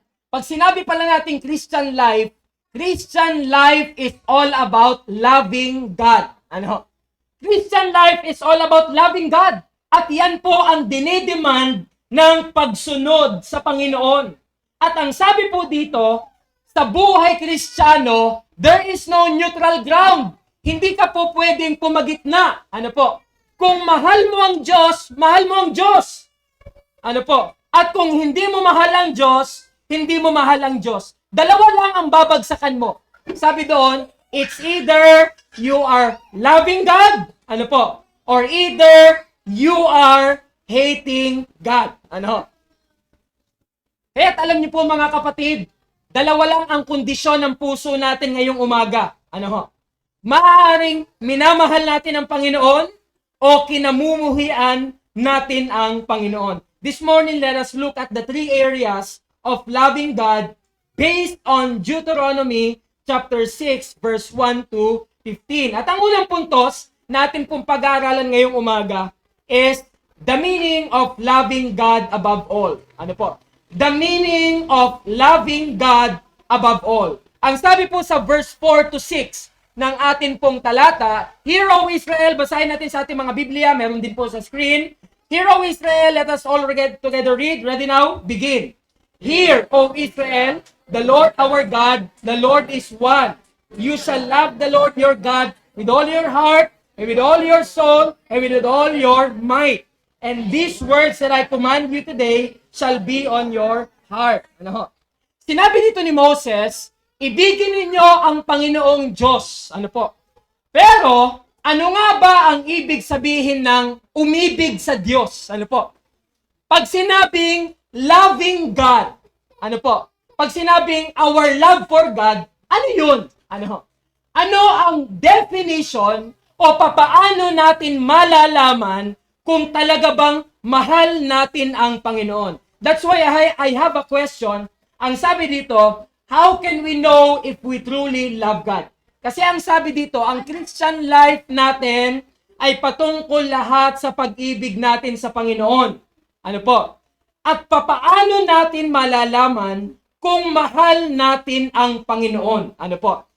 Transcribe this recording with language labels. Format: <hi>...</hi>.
<tl>Pag sinabi pala natin</tl> <en>Christian life is all about loving God. Ano? Christian life is all about loving God.</en> <tl>At yan po ang dinidemand ng pagsunod sa Panginoon. At ang sabi po dito, sa buhay Kristiyano,</tl> <en>there is no neutral ground.</en> <tl>Hindi ka po pwedeng pumagitna. Ano po? Kung mahal mo ang Diyos, mahal mo ang Diyos. Ano po? At kung hindi mo mahal ang Diyos, hindi mo mahal ang Diyos. Dalawa lang ang babagsakan mo. Sabi doon,</tl> <en>it's either you are loving God,</en> <tl>ano po,</tl> <en>or either you are hating God.</en> <tl>Ano? Kaya't alam niyo po mga kapatid, dalawa lang ang kondisyon ng puso natin ngayong umaga. Ano ho? Maaaring minamahal natin ang Panginoon o kinamumuhian natin ang Panginoon.</tl> <en>This morning, let us look at the three areas of loving God based on Deuteronomy chapter 6, verse 1 to 15.</en> <tl>At ang unang puntos natin pong pag-aaralan ngayong umaga is</tl> <en>the meaning of loving God above all.</en> <tl>Ano po?</tl> <en>The meaning of loving God above all.</en> <tl>Ang sabi po sa verse 4 to 6 ng atin pong talata,</tl> <en>Hear, O Israel,</en> <tl>basahin natin sa ating mga Biblia, meron din po sa screen.</tl> <en>Hear, O Israel, let us all together read. Ready now? Begin. Hear, O Israel, the Lord our God, the Lord is one. You shall love the Lord your God with all your heart, and with all your soul, and with all your might. And these words that I command you today shall be on your heart.</en> <tl>Ano? Sinabi dito ni Moses, ibigin ninyo ang Panginoong Diyos. Ano po? Pero, ano nga ba ang ibig sabihin ng umibig sa Diyos? Ano po? Pag sinabing loving God, ano po? Pag sinabing</tl> <en>our love for God,</en> <tl>ano yun? Ano? Ano ang definition o papaano natin malalaman kung talaga bang mahal natin ang Panginoon?</tl> <en>That's why I have a question.</en> <tl>Ang sabi dito,</tl> <en>how can we know if we truly love God?</en> <tl>Kasi ang sabi dito, ang Christian life natin ay patungkol lahat sa pag-ibig natin sa Panginoon. Ano po? At papaano natin malalaman kung mahal natin ang Panginoon? Ano po?</tl>